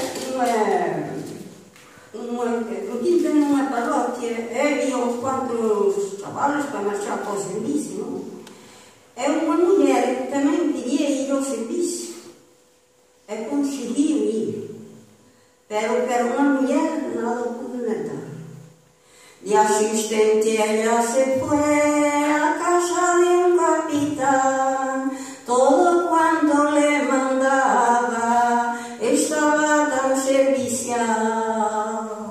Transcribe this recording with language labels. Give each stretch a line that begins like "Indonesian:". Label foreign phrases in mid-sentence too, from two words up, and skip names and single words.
Galician: no quinto nunha parroquia, había uns cuantos chavalos para marchar para o servicio, non? E unha muller que tamén quería ir ao servicio e conseguiu ir, pero que era unha muller nada pudo negar.
Spanish: De asistente ella se fue a casa de un capitán, todo cuanto le mandaba estaba tan servicial.